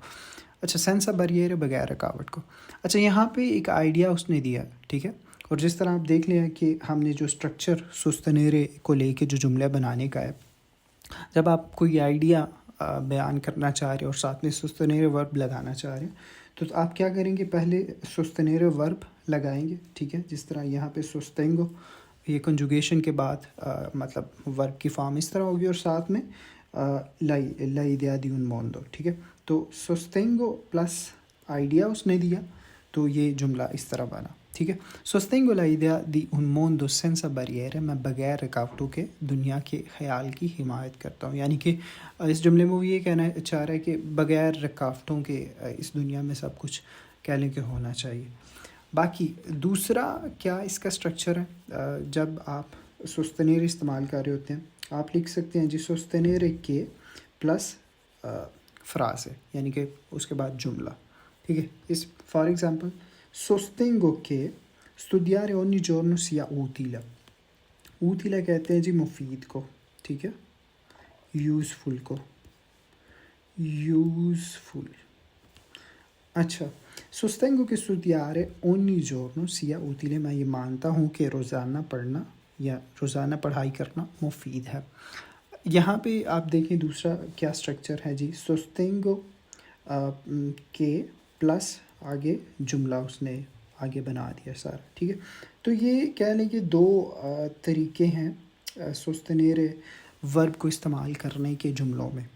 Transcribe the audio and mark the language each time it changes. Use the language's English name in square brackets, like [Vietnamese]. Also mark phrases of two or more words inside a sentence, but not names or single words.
[Urdu] اچھا، [Italian] senza barriere [Urdu] بغیر رکاوٹ کو۔ اچھا، یہاں پہ ایک آئیڈیا اس نے دیا، ٹھیک ہے، اور جس طرح آپ دیکھ لیں کہ ہم نے جو اسٹرکچر سوستنیرے کو لے کے جو جملہ بنانے کا ہے، جب آپ کوئی آئیڈیا بیان کرنا چاہ رہے ہیں اور ساتھ میں سوستنیرے ورب لگانا چاہ رہے ہیں تو آپ کیا کریں گے؟ پہلے سوستنیرے ورب لگائیں گے، ٹھیک ہے، جس طرح یہاں پہ سوستینگو، یہ کنجوگیشن کے بعد مطلب ورب کی فارم اس طرح ہوگی، اور ساتھ میں [Italian] l'idea di un mondo، [Urdu] ٹھیک ہے۔ تو سوستینگو پلس آئیڈیا اس نے دیا تو یہ جملہ اس طرح بنا، ٹھیک ہے۔ [Italian] sostengo l'idea di un mondo senza barriere، [Urdu] میں بغیر رکاوٹوں کے دنیا کے خیال کی حمایت کرتا ہوں، یعنی کہ اس جملے میں وہ یہ کہنا چاہ رہا ہے کہ بغیر رکاوٹوں کے اس دنیا میں سب کچھ کہہ لیں کہ ہونا چاہیے. باقی دوسرا کیا اس کا اسٹرکچر ہے، جب آپ sostenere استعمال کر رہے ہوتے ہیں آپ لکھ سکتے ہیں جی sostenere کے پلس frase، یعنی کہ اس کے بعد جملہ. ٹھیک ہے، اس [English] for example [Italian] sostengo che studiare ogni giorno sia utile. [Urdu] utile کہتے ہیں جی مفید کو، ٹھیک ہے، یوزفل کو، یوزفل. اچھا، [Italian] sostengo che studiare ogni giorno sia utile، [Urdu] میں یہ مانتا ہوں کہ روزانہ پڑھنا یا روزانہ پڑھائی کرنا مفید ہے. یہاں پہ آپ دیکھیں دوسرا کیا اسٹرکچر ہے جی sostengo کے پلس آگے جملہ اس نے آگے بنا دیا سارا. ٹھیک ہے، تو یہ کہہ لیں کہ دو طریقے ہیں sostenere ورب کو استعمال کرنے کے جملوں میں.